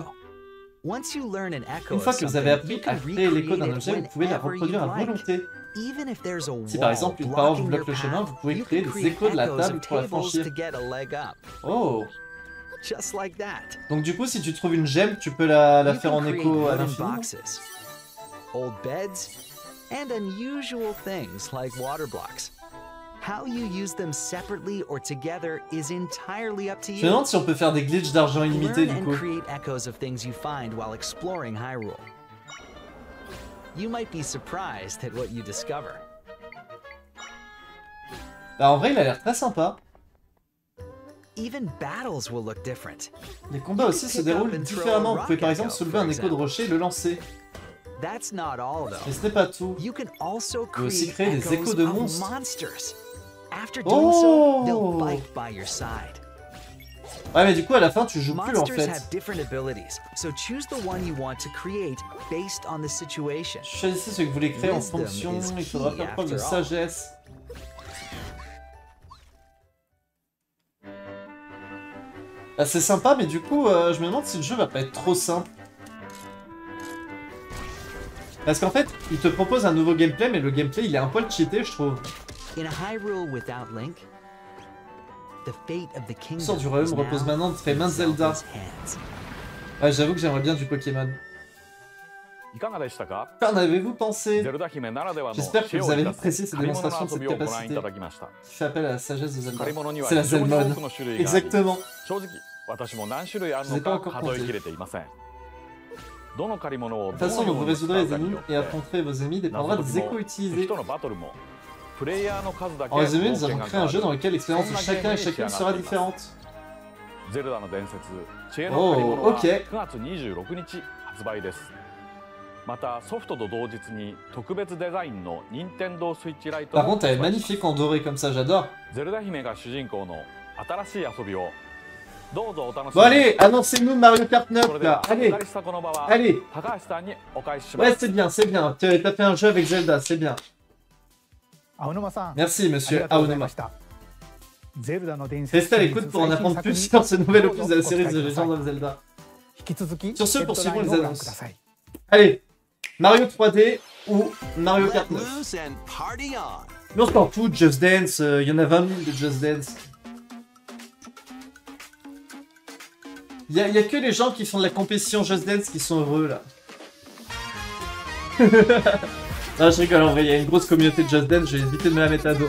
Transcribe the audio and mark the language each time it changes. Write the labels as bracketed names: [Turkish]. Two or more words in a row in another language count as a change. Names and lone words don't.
[French] Une fois que vous avez appris à créer l'écho d'un objet, vous pouvez la reproduire à volonté. Si par exemple une paroi vous bloque le chemin, vous pouvez créer des échos de la table pour la franchir. Oh! Donc du coup, si tu trouves une gemme, tu peux la faire en écho à l'infini. [English] Old beds, and unusual things like water blocks. How you use them separately or together is entirely up to [French] Je me [English] you. [French] demande si on peut faire des glitches d'argent illimité [English] Learn [French] du [English] and [French] coup. [English] create echoes of things you find while exploring Hyrule. You might be surprised at what you discover. [French] Bah en vrai, il a l'air très sympa. [English] Even battles will look different. [French] Les combats aussi se déroulent différemment. Vous pouvez par exemple soulever un écho de rocher et le lancer. [English] That's not all though. [French] Mais ce n'est pas tout. [English] You can also [French] peut aussi [English] create [French] créer des [English] echoes [French] échos de [English] of [French] monstres. [English] monsters. After doing so, they'll Oh! bite by your side. [French] Ouais, mais du coup, à la fin, tu joues plus en [English] Monsters [French] fait. [English] have different abilities, so choose the one you want to create based on the situation. [French] Choisissez ce que vous voulez créer en [English] Wisdom [French] fonction. [English] is [French] Il faudra [English] key [French] faire preuve de [English] after all. [French] sagesse. Ah, c'est sympa, mais du coup, je me demande si le jeu va pas être trop simple. Parce qu'en fait, il te propose un nouveau gameplay, mais le gameplay, il est un poil cheaté, je trouve. [English] In a Hyrule without Link, the fate of the [French] Le sort [English] kingdom [French] du royaume [English] is [French] repose [English] now [French] maintenant entre les mains de [English] in Zelda. Zelda's hands. [French] Ouais, j'avoue que j'aimerais bien du Pokémon. [Japanese] いかがでしたか？ [French] Qu'en avez-vous pensé? [Japanese] ゼルダ姫ならではの [French] J'espère que [Japanese] 知恵を [French] vous avez [Japanese] 生かす [French] apprécié cette [Japanese] 借り物の [French] démonstration de [Japanese] 遊 [French] cette [Japanese] びをご覧い [French] capacité [Japanese] ただきました。 [French] qui fait appel à la sagesse de Zelda. [Japanese] 借り物には [French] C'est la [Japanese] 非常に多 Zelmon. くの種類があり、 [French] Exactement. [Japanese] 正直私も何種類ある [French] Je n'ai [Japanese] の [French] pas [Japanese] か [French] encore [Japanese] 数え [French] compté. [Japanese] きれていません。どの借り物を [French] De [Japanese] ど [French] toute façon, [Japanese] の [French] vous [Japanese] ように使 [French] résoudrez [Japanese] う [French] les [Japanese] かに [French] énigmes [Japanese] よっ [French] et [Japanese] て [French] affronterez vos ennemis dépendra [Japanese] 謎 [French] des [Japanese] 解き [French] échos [Japanese] も [French] utilisés. [Japanese] 人のバトルもプレイヤーの数だけ [French] En résumé, [Japanese] 冒 [French] nous [Japanese] 険 [French] avons [Japanese] が [French] créé [Japanese] 変 [French] un [Japanese] わ [French] jeu [Japanese] る [French] dans lequel l'expérience de chacun et chacune sera différente. [Japanese] ゼルダの伝説知恵の借り物 Oh, は [French] ok. [Japanese] 9月26日発売です。またソフトと同日に特別デザインの任天堂スイッチライト [French] Par [Japanese] も [French] contre, elle est [Japanese] 発売します [French] magnifique en doré comme ça, j'adore. [Japanese] ゼルダ姫が主人公の新しい遊びをどうぞお楽し [French] Bon [Japanese] みに。 [French] allez, annoncez-nous Mario Kart [Japanese] そ [French] 9 là. [Japanese] れではお [French] Allez, [Japanese] 借りしたこの場は [French] allez. [Japanese] 高橋さんにお返ししま [French] Ouais, [Japanese] す。 [French] c'est bien, c'est bien. T'as fait un jeu avec Zelda, c'est bien. [Japanese] 青沼さん、 [French] Merci, [Japanese] あり [French] monsieur [Japanese] がとうございま Aonuma. したゼルダの伝説 [French] Restez à l'écoute pour en apprendre plus sur ce nouvel opus de la série The Legend of Zelda. [Japanese] 引き続き [French] Sur ce, [Japanese] ヘッドライン [French] poursuivons les [Japanese] をご覧 [French] annonces. [Japanese] ください [French] Allez, Mario 3D ou Mario [English] Let Kart 9. loose and party on. [French] Mais on s'en fout, Just Dance, il y en a 20 000 de Just Dance. Il y a que les gens qui font de la compétition Just Dance qui sont heureux là. Non, je rigole, en vrai, il y a une grosse communauté de Just Dance, j'ai évité de me la mettre à dos.